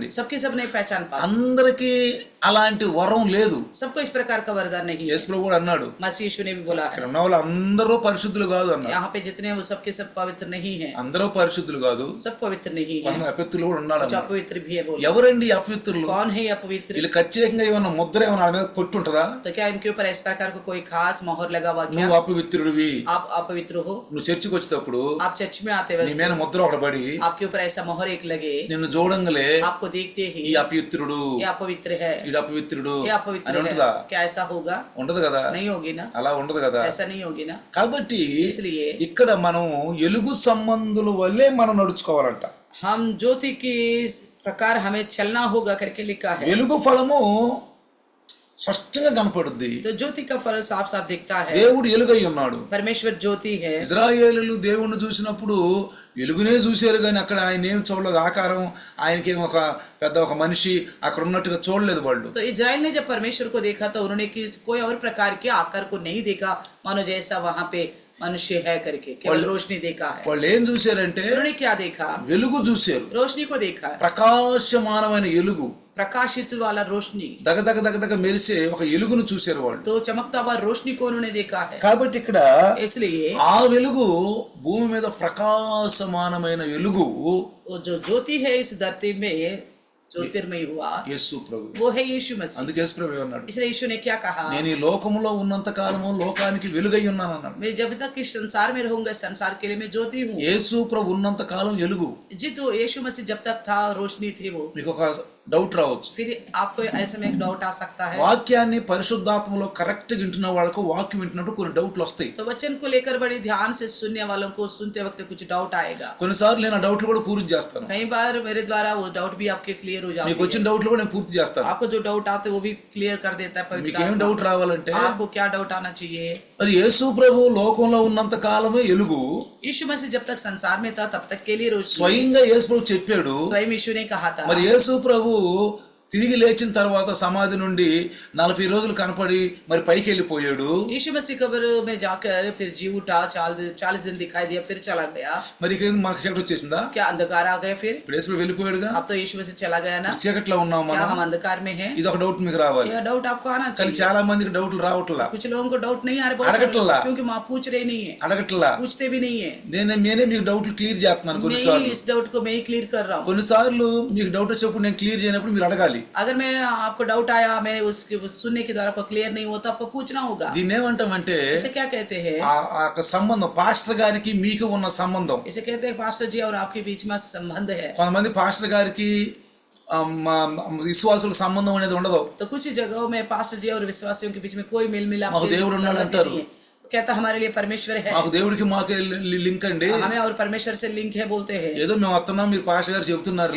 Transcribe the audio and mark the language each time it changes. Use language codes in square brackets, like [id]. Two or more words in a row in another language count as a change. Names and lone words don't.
[hi] सबके सब नहीं पहचान पाते, [te] అందరికి అలాంటి వరం లేదు. [hi] सबको इस प्रकार का वरदान नहीं है। [te] యేసు ప్రభు కూడా అన్నాడు, [hi] मसीह यीशु ने भी बोला है, [te] ఇక్కడ ఉన్న వాళ్ళు అందరూ పరిశుద్ధులు కాదు అన్నాడు. [hi] यहाँ पे जितने हैं वो सबके सब पवित्र नहीं है, [te] అందరూ పరిశుద్ధులు కాదు, [hi] सब पवित्र नहीं है, [te] కొంతమంది అపవిత్రులు కూడా ఉన్నారు [hi] कुछ [te] అన్నాడు. [hi] अपवित्र भी है। बोलो [te] ఎవరండి ఈ అపవిత్రులు? [hi] कौन है ये अपवित्र? [te] వీళ్ళు ప్రత్యేకంగా ఏమన్నా ముద్ర ఏమన్నా వాళ్ళ మీద కొట్టుంటదా? [hi] तो क्या इनके ऊपर इस प्रकार को कोई खास मोहर लगा हुआ क्या? [te] నువ్వు అపవిత్రుడు అపవిత్రుడివి, [hi] आप अपवित्र हो, [te] నువ్వు చర్చికి వచ్చేటప్పుడు [hi] आप चर्च में आते [te] నీ [hi] वक्त [te] మీద ముద్ర ఒకటి పడి [hi] आपके ऊपर ऐसा मोहर एक लगे, [te] నిన్ను చూడంగలే [hi] आपको देखते ही [te] ఈ అపవిత్రుడు, [hi] ये अपवित्र है, [te] ఈడు అపవిత్రుడు [hi] ये [te] అని [hi] अपवित्र है, [te] ఉంటుందా? [hi] क्या ऐसा होगा? [te] ఉండదు కదా, [hi] नहीं होगी ना, [te] అలా ఉండదు కదా. [hi] ऐसा नहीं होगी ना. [te] కాబట్టి [hi] इसलिए [te] ఇక్కడ మనం ఎలుగు సంబంధుల వల్లే మనం నడుచుకోవాలంట. [hi] हम ज्योति के प्रकार हमें चलना होगा करके लिखा है. [te] వెలుగు ఫలము స్పష్టంగా కనపడుద్ది. [hi] तो ज्योति का फल साफ साफ दिखता है. [te] దేవుడు ఎలుగై ఉన్నాడు. [hi] परमेश्वर ज्योति है. [te] ఇజ్రాయేలీలు దేవుణ్ణి చూసినప్పుడు వెలుగునే చూశారు కానీ అక్కడ ఆయన ఏం చూడలేదు, ఆకారం ఆయనకి ఒక పెద్ద ఒక మనిషి అక్కడ ఉన్నట్టుగా చూడలేదు వాళ్ళు. [hi] तो इजराइल ने जब परमेश्वर को देखा तो उन्होंने कोई और प्रकार के आकार को नहीं देखा, मानो जैसा वहां पे मनुष्य है करके, केवल रोशनी देखा है. [te] వాళ్ళు ఏం చూశారంటే [hi] उन्होंने क्या देखा? [te] వెలుగు చూశారు, [hi] रोशनी को देखा, [te] ప్రకాశమానమైన ఎలుగు, [hi] प्रकाशित वाला रोशनी, [te] దగదగ దగదగ మెరిసే ఒక ఎలుగును చూశారు వాళ్ళు. [hi] तो चमकता हुआ रोशनी को उन्होंने देखा है. [te] కాబట్టి ఇక్కడ [hi] इसलिए [te] ఆ వెలుగు భూమి మీద ప్రకాశమానమైన వెలుగు [hi] वो जो ज्योति है इस धरती में ज्योतिर्मय हुआ, [te] యేసు ప్రభు. [hi] वो है यीशु मसीह. [te] అందుకే యేసు ప్రభు అన్నాడు, [hi] इसलिए यीशु ने क्या कहा? [te] నేను ఈ లోకములో ఉన్నంత కాలము లోకానికి వెలుగై ఉన్నాను అన్నాడు. [hi] मैं जब तक इस संसार में रहूंगा संसार के लिए मैं ज्योति हूँ. [te] యేసు ప్రభు ఉన్నంత కాలం వెలుగు. [hi] जी, तो यीशु मसीह जब तक था रोशनी थी वो. [te] మీకు ఒక డౌట్ రావచ్చు, [hi] फिर आपको ऐसे में एक डाउट आ सकता है. [te] వాక్యాన్ని పరిశుద్ధాత్మలో కరెక్ట్ గా వింటున్న వాళ్ళకు వాక్యం వింటున్నప్పుడు కొన్ని డౌట్లు వస్తాయి. [hi] तो वचन को लेकर बड़ी ध्यान से सुनने वालों को सुनते वक्त कुछ डाउट आएगा. [te] కొన్నిసార్లు నేను ఆ డౌట్లు కూడా పూర్తి చేస్తాను. [hi] कई बार मेरे द्वारा वो डाउट भी आपके क्लियर हो जाते [te] మీకు వచ్చిన డౌట్లు కూడా నేను పూర్తి చేస్తాను. [hi] आपको जो डाउट आते वो भी क्लियर कर देता है पवित्र [te] మీకు ఏం [hi] आत्मा. [te] డౌట్ రావాలంటే, [hi] आपको क्या डाउट आना चाहिए? [te] మరి యేసు ప్రభు లోకంలో ఉన్నంత కాలమే ఎలుగు. [hi] यीशु मसीह जब तक संसार में था तब तक के लिए रोशनी. [te] స్వయంగా యేసు ప్రభు చెప్పాడు. [hi] स्वयं यीशु ने कहा था. [te] మరి యేసు ప్రభు తిరిగి లేచిన తర్వాత సమాధి నుండి 40 రోజులు కనపడి మరి పైకి వెళ్ళిపోయాడు. [hi] यीशु मसीह कब्र में जाकर फिर जी उठा, 40 दिन दिखाई दिया, फिर चला गया. [te] మరి ఇక మనకు చీకటి వచ్చేసిందా? [hi] क्या अंधकार आ गया फिर? [te] ఇప్పుడు యేసు ప్రభు వెళ్ళిపోయాడుగా, [hi] अब तो यीशु मसीह चला गया ना. [te] చీకట్లో ఉన్నాం [hi] क्या [te] మనం. [hi] हम अंधकार में हैं? [te] ఇది ఒక డౌట్ మీకు రావాలి. [hi] यह डाउट आपको आना [te] కానీ [hi] चाहिए. [te] చాలా మందికి డౌట్లు రావట్లా, [hi] कुछ लोगों को डाउट नहीं आ रहा, बहुत सारे [te] अड़गटला। [hi] लोग, क्योंकि माँ पूछ रहे नहीं है, [te] అడగట్లా. [hi] पूछते भी नहीं है. [te] నేనే మీకు డౌట్లు క్లియర్ చేస్తున్నాను. [hi] मैं [te] కొన్నిసార్లు [hi] इस डाउट को मैं ही क्लियर कर रहा हूँ. [te] కొన్నిసార్లు మీకు డౌట్ వచ్చినప్పుడు నేను క్లియర్ చేయనప్పుడు మీరు అడగాలి. [hi] अगर मैं आपको डाउट आया, मैं उसके सुनने के द्वारा आपको क्लियर नहीं होता, आपको पूछना होगा. [te] దీన్ని ఏమంటామంటే [hi] इसे क्या कहते हैं? [te] ఆ యొక్క సంబంధం, పాస్టర్ గారికి మీకు ఉన్న సంబంధం. [hi] इसे कहते हैं पास्टर जी और आपके बीच में संबंध है. [te] కొంతమంది పాస్టర్ గారికి విశ్వాసులకు సంబంధం అనేది ఉండదు. [hi] तो कुछ जगहों में पास्टर जी और विश्वासियों के बीच में कोई मेल मिलाप [te] మాకు దేవుడు ఉన్నాడు అంటారు. [hi] नहीं है. कहता हमारे लिए परमेश्वर है, [te] మాకు దేవుడికి మాకే లింక్ అండి. [hi] हमें और परमेश्वर से लिंक है बोलते हैं. [te] ఏదో మేము వస్తున్నాం, మీరు పాస్టర్ గారు చెబుతున్నారులే,